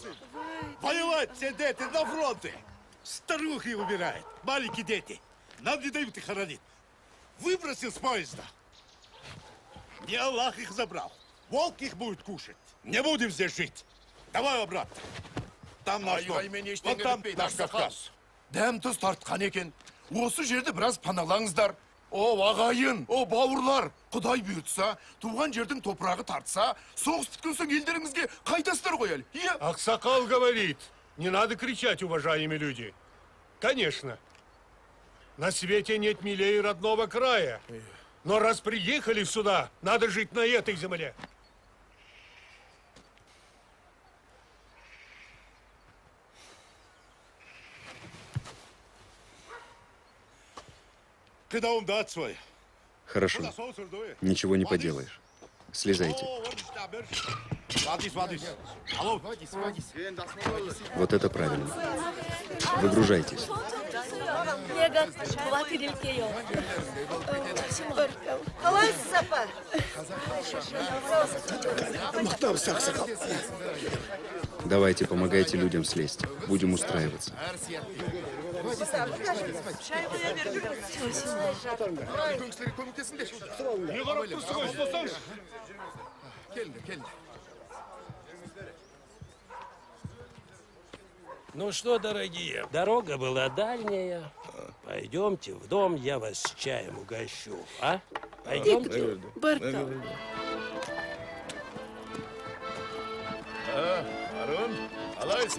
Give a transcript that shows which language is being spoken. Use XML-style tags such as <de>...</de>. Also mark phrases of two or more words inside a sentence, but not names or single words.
<ru>Воевать все дети на фронте. Старухи умирают, маленькие дети. Нам не дают их хоронить. Выбросил с поезда. Не Аллах их забрал. Волк их будет кушать. Не будем здесь жить. Давай обратно. Там наш дом. Вот там наш Кавказ.</ru> <kk>Дәм тұз тартқан екен. Осы жерді біраз паналаңыздар. О, ағайын, о, бауырлар. Құдай бұйыртса, туған жердің топырағы тартса, соғыс біткен соң елдеріңізге қайтасыздар ғой әлі. Иә?</kk> <ru>Аксакал говорит, не надо кричать, уважаемые люди. Конечно, на свете нет милее родного края. Но раз приехали сюда, надо жить на этой земле. Ты даун дат свой. Хорошо. Ничего не поделаешь. Слезайте. Вот это правильно. Выгружайтесь.</ru> <ko>내가 도와드릴게요.</ko> <kk>Қалайсыз, апа?</kk> <ru>Давайте, помогайте людям слезть. Будем устраиваться. Ну что, дорогие, дорога была дальняя. Пойдемте в дом, я вас чаем угощу, а? Пойдемте. Баркал.</ru> <kk>Арон, алайсың.</kk>